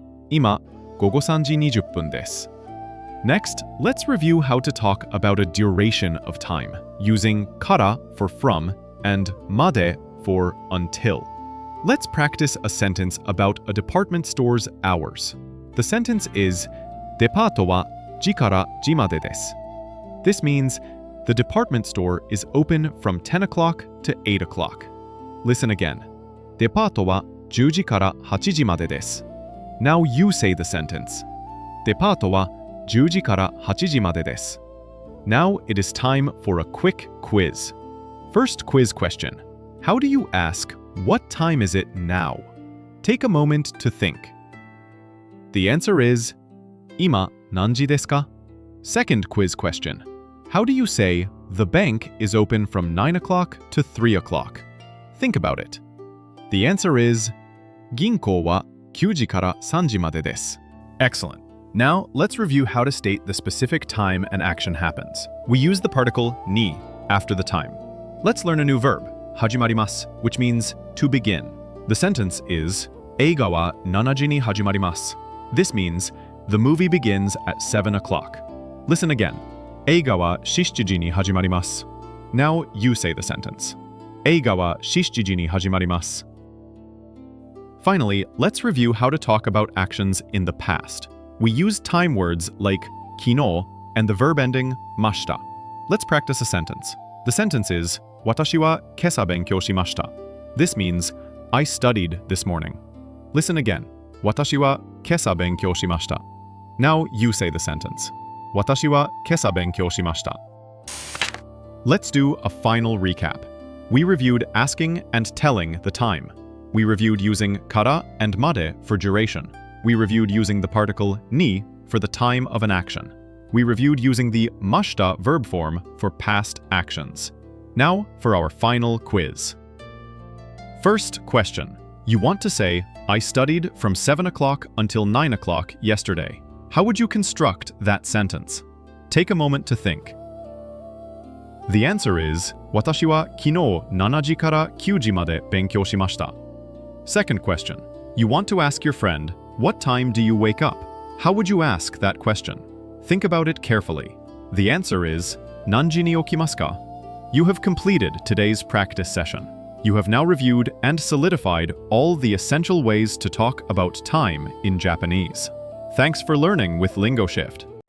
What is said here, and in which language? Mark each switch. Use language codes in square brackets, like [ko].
[ja] 今、午後3時20分です. [en] Next, let's review how to talk about a duration of time, using kara for from and made for until. Let's practice a sentence about a department store's hours. The sentence is, [ja] デパートは時から時までです. [en] This means the department store is open from 10 o'clock to 8 o'clock. Listen again. [ja] デパートは10時から8時までです. [en] Now you say the sentence. [ja] デパートは10時から8時までです. [en] Now it is time for a quick quiz. First quiz question. How do you ask, what time is it now? Take a moment to think. The answer is, [ja] 今何時ですか? [en] Second quiz question. How do you say, the bank is open from 9 o'clock to 3 o'clock? Think about it. The answer is, [ja] 銀行は9時から3時までです. [en] Excellent. Now, let's review how to state the specific time an action happens. We use the particle ni after the time. Let's learn a new verb, 始まります, which means to begin. The sentence is, [ja] 映画は7時に始まります. [en] This means, the movie begins at 7 o'clock. Listen again. [ja] 映画は7時に始まります. [en] Now you say the sentence. [ja] 映画は7時に始まります. [en] Finally, let's review how to talk about actions in the past. We use time words like 昨日 and the verb ending ました. Let's practice a sentence. The sentence is, [ja] 私は今朝勉強しました. [en] This means, I studied this morning. Listen again. [ja] 私は今朝勉強しました. [en] Now you say the sentence. [ja] 私は今朝勉強しました. [en] Let's do a final recap. We reviewed asking and telling the time. We reviewed using kara and made for duration. We reviewed using the particle ni for the time of an action. We reviewed using the mashita verb form for past actions. Now for our final quiz. First question. You want to say, I studied from 7 o'clock until 9 o'clock yesterday. How would you construct that sentence? Take a moment to think. The answer is, [ja] 私は昨日7時から9時まで勉強しました. [en] Second question. You want to ask your friend, what time do you wake up? How would you ask that question? Think about it carefully. The answer is, [ja] 何時に起きますか? [en] You have completed today's practice session. You have now reviewed and solidified all the essential ways to talk about time in Japanese. Thanks for learning with LingoShift.